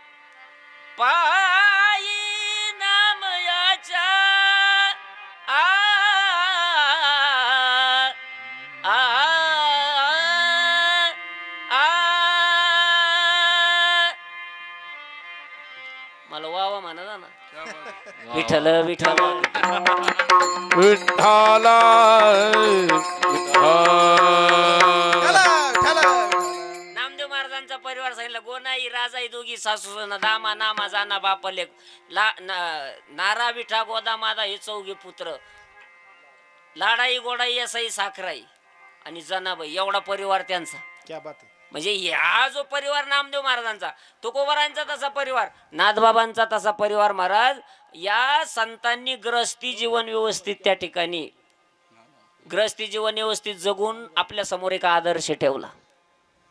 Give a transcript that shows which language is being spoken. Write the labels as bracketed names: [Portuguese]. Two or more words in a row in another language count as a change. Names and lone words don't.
[Marathi] पायी नामयाच्या, मला वावा म्हणा ना. विठ्ठल विठ्ठल विठ्ठला नामदेव महाराजांचा परिवार सांगितलं, गोनाई राजाई दोघी सासू दामा नामा जाना बापलेक, नारा विठा गोदा मादा हे 4 पुत्र, लाडाई गोडाई असाई साखराई आणि जनाबाई, एवढा परिवार त्यांचा. [Hindi] क्या बात [Marathi] आहे. म्हणजे हा जो परिवार नामदेव महाराजांचा, तुकोबारांचा तसा परिवार, नाथबाबांचा तसा परिवार महाराज. या संतांनी ग्रस्ती जीवन व्यवस्थित त्या ठिकाणी ग्रस्ती जीवन व्यवस्थित जगून आपल्या समोर एक आदर्श ठेवला.